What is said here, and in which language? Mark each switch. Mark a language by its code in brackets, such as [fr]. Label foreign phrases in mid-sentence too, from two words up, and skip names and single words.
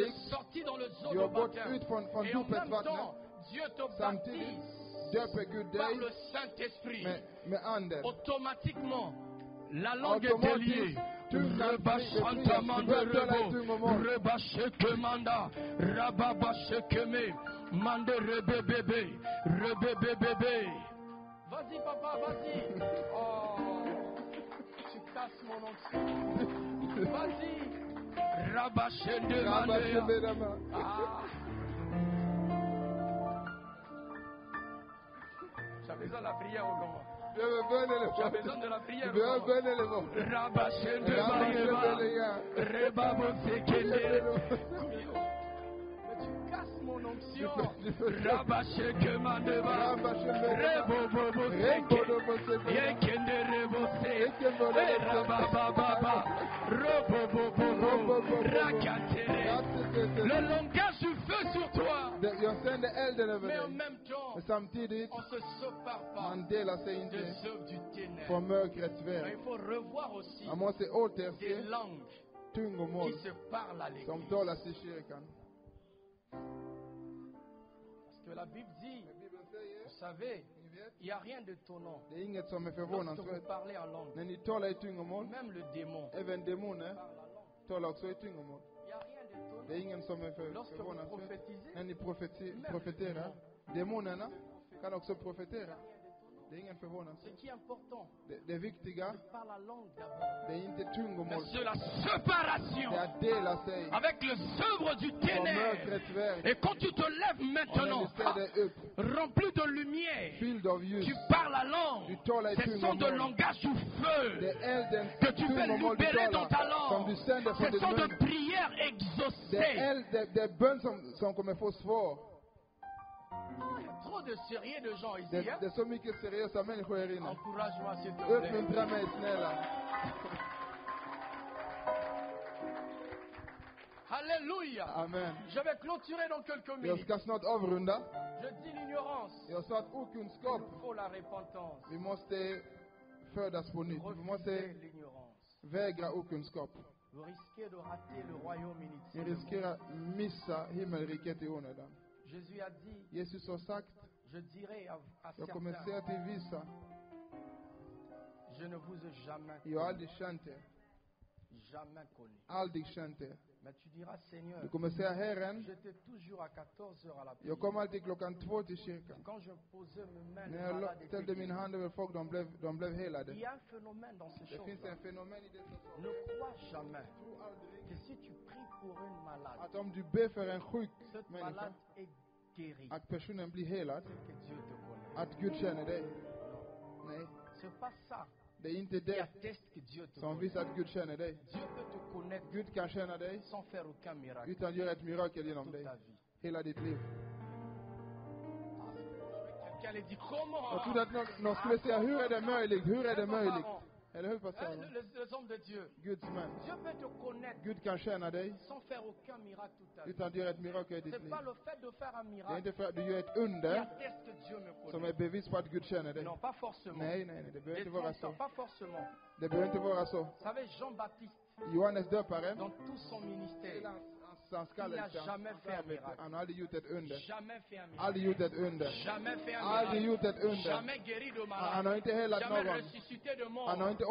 [fr] Tu es sorti dans le zoo [sv] Du [fr] de [sv] har gått [fr] baptême. [sv] ut från [fr] Et en [sv] dopets [fr] même [sv] vatten. [fr] temps, Dieu te [sv] Samtidigt [fr] baptise [sv] döper Gud [fr] par [sv] dig [fr] le Saint-Esprit. [sv] med anden. [fr] Automatiquement, la langue est [sv] Automatiskt, [fr] déliée. [sv] tu kan Rebashanta du börjar tala i tungomål. Rebashekemanda, Rababashekeme, Mande rebebebe, rebebebebe. [fr] Vas-y papa, vas-y. Oh, tu casses mon onction. Vas-y. Rabashende Rabba Mandea. Shebedama. Ah. J'avais besoin de la prière au moment. [sv] Du behöver bön eller [fr] J'ai [sv] vad? [fr] besoin de la prière. [sv] Du behöver bön eller vad? Rabashende Rabba Mandea. Shebedama. Rebabo Sekende. [fr] Mais tu casses mon onction. Rabasheke Mandeva. Rabba Shebedama. Rebobobo Seke. Yekende Rebo Se. Rabababa. Robobobo. Rakatere. Le langage du feu sur toi. [sv] Jag sänder elden över [fr] Mais en [sv] dig. [fr] même temps, [sv] Men samtidigt, [fr] on se sépare pas [sv] man delar sig inte [fr] des œuvres du ténèbre. [sv] från mörkrets [fr] Mais [sv] väg. [fr] il faut revoir aussi [sv] Man måste [fr] des [sv] återse [fr] langues [sv] tungomål [fr] qui se parlent à [sv] som [fr] l'église. [sv] talas i kyrkan. [fr] Parce que la Bible dit, [sv] Bibeln säger, [fr] vous savez, [sv] ni vet, [fr] il n'y a rien d'étonnant. [sv] det är inget som är [fr] Lorsque vous [sv] förvånansvärt. [fr] parlez en langue, [sv] När ni talar i tungomål, [fr] même le démon [sv] även demoner [fr] parle la langue. [sv] talar också i tungomål. [fr] Il n'y a rien d'étonnant. [sv] Det är ingen som är [fr] Lorsque vous [sv] förvånansvärt. [fr] prophétisez, [sv] När ni profeterar, demonerna kan också profetera. Det är ingen [fr] ce [sv] förvånansvärt. [fr] qui est important, [sv] Det viktiga, [fr] c'est par la langue d'abord. [sv] det är inte [fr] Mais [sv] tungomål. [fr] c'est la séparation [sv] Det är att dela sig [fr] avec les œuvres du [sv] från [fr] ténèbre. [sv] mörkrets väg. [fr] Et quand tu te lèves [sv] Och när [fr] maintenant, [sv] du ställer dig upp, [fr] rempli de lumière, [sv] fylld av ljus, [fr] tu parles la langue. [sv] du talar i [fr] Ce sont de [sv] tungomål. [fr] langage du [sv] Det [fr] feu [sv] är eldens [fr] que tu fais [sv] tungomål du [fr] libérer dans ta [sv] talar, som [fr] langue. [sv] du sänder från [fr] Ce [sv] din [fr] sont de [sv] mun. [fr] prières [sv] Det är [fr] exaucées. [sv] det är bön som kommer få svar. [fr] Il y a trop de sérieux de gens ici. [sv] Det [fr] Hein? [sv] är så mycket seriösa människor här inne. [fr] Encourage-moi s'il te plaît. [sv] Uppmuntra mig snälla. [fr] Alléluia. Amen. Je vais clôturer dans quelques [sv] Jag [fr] minutes. [sv] ska snart avrunda. [fr] Je dis l'ignorance. [sv] Jag sa att okunskap, [fr] Il faut la repentance. [sv] vi måste födas på nytt. Vi [fr] Refusez [sv] måste [fr] l'ignorance. [sv] vägra okunskap. [fr] Vous risquez de rater le royaume [sv] Vi [fr] initial. [sv] riskerar missa himmelriket i onödan. [fr] Jésus a dit, [sv] Jesus har sagt, [fr] je dirai à [sv] jag kommer [fr] certains, [sv] säga till vissa, [fr] je ne vous ai jamais [sv] jag har aldrig känt er, [fr] jamais connu. [sv] aldrig känt er. [fr] Mais tu diras, Seigneur, [sv] Du kommer säga Herren, [fr] j'étais toujours à 14h à la [sv] jag [fr] prière. [sv] kom alltid klockan 2 till kyrkan. [fr] Quand je posais mes mains, [sv] När [fr] les [sv] jag [fr] malades étaient [sv] ställde min [fr] guéris. [sv] hand över folk, de blev helade. [fr] Il y a un phénomène dans ces [sv] Det finns [fr] choses-là. [sv] en fenomen i dessa saker. [fr] Ne crois jamais que si tu pries pour une malade, [sv] Att om du ber för en sjuk [fr] cette [sv] människa, [fr] malade est guérie. [sv] att personen blir helad, [fr] Que Dieu te connaît. [sv] att Gud känner dig. [fr] Non. [sv] Nej, [fr] C'est pas ça [sv] det är inte [fr] qui [sv] det [fr] atteste que Dieu te [sv] som [fr] connaît. [sv] visar att Gud känner dig. [fr] Dieu peut te connaître [sv] Gud kan känna dig [fr] sans faire aucun miracle [sv] utan göra ett mirakel genom [fr] toute [sv] dig. [fr] ta vie. [sv] Hela ditt liv. [fr] Quelqu'un allait dire comment [sv] Jag trodde att någon skulle säga, hur är det möjligt? Hur är det möjligt? Eller hur, pastor? [fr] les hommes de Dieu. [sv] Guds män. [fr] Dieu peut te connaître [sv] Gud kan känna dig [fr] sans faire aucun miracle toute ta vie. [sv] utan att göra ett mirakel i ditt [fr] C'est [sv] liv. [fr] pas le fait de faire un [sv] Det är [fr] miracle [sv] inte för att du gör ett [fr] qui [sv] under [fr] atteste que Dieu me [sv] som [fr] connaît. [sv] är bevis på att Gud känner dig. [fr] Non, pas forcément. [sv] Nej, det behöver inte vara så. [fr] Pas forcément. [sv] Det behöver inte vara så. [fr] Vous savez, Jean-Baptiste, [sv] Johannes döparen, [fr] dans tout son ministère, [sv] hans kallelse, [fr] jamais fait un miracle. [sv] han har aldrig gjort ett under. [fr] jamais fait un miracle. [sv] Aldrig gjort ett under. [fr] Jamais fait un [sv] Aldrig [fr] miracle. [sv] gjort ett under. [fr] Jamais guéri de [sv] Han [fr] malade. [sv] har inte helat [fr] Jamais [sv] någon. [fr] ressuscité de mort. [sv] Han har inte